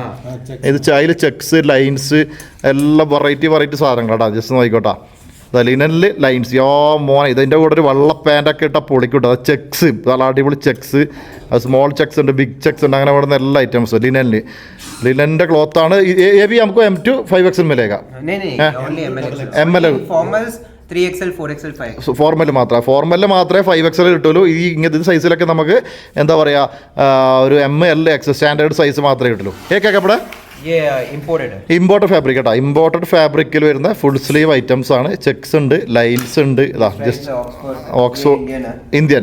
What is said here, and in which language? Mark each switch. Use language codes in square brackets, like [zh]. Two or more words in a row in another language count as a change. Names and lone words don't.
[ml] ഇത് അതിൽ [en] checks, lines, [ml] എല്ലാം വെറൈറ്റി സാധനങ്ങളാട്ടാ. ജസ്റ്റ് നോക്കിക്കോട്ടാ, [en] linen lines. [ml] മോനെ ഇതിൻ്റെ കൂടെ ഒരു വെള്ള പാൻറ്റൊക്കെ ഇട്ടാൽ പൊളിക്കൂട്ടോ. അത് ചെക്സ്, നല്ല അടിപൊളി ചെക്സ്, അത് [en] small checks [ml] ഉണ്ട്, [en] big checks [ml] ഉണ്ട്, അങ്ങനെ വരുന്ന എല്ലാ ഐറ്റംസും ലിനനിൽ. ലിനൻ്റെ ക്ലോത്താണ്. [hi] ये भी हमको M2 5XL मिलेगा. नहीं ML फॉर्मल्स 3XL 4XL 5 [ml] ഫോർമൽ മാത്രമേ 5XL കിട്ടുള്ളൂ. ഈ ഇങ്ങനത്തെ സൈസിലൊക്കെ നമുക്ക് എന്താ പറയുക, ഒരു ML X [en] standard size [ml] മാത്രമേ കിട്ടുള്ളൂ. ഏക്കപ്പടെ [en] imported fabric [ml] കേട്ടോ. [en] imported fabric [ml] വരുന്ന [en] full sleeve items [ml] ആണ്. ചെക്സ് ഉണ്ട്, ലൈൻസ് ഉണ്ട്. ഇതാ ജസ്റ്റ് ഓക്സ്ഫോർഡ് ഇന്ത്യൻ.